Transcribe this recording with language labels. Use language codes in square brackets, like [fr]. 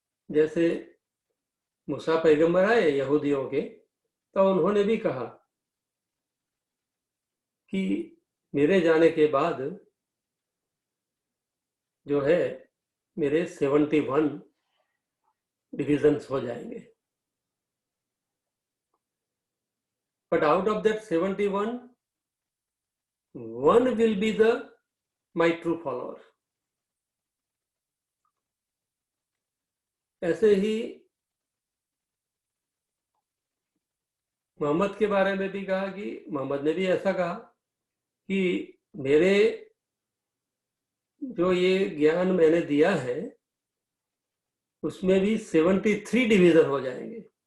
[hi] जैसे मूसा पैगंबर आए यहूदियों के, तो उन्होंने भी कहा कि मेरे जाने के बाद जो है मेरे 71 डिविजन्स हो जाएंगे। [en] But out of that 71, one will be the my true follower। [hi] ऐसे ही मोहम्मद के बारे में भी कहा कि मोहम्मद ने भी ऐसा कहा कि मेरे जो ये ज्ञान मैंने दिया है उसमें भी 73 डिवीजन हो जाएंगे,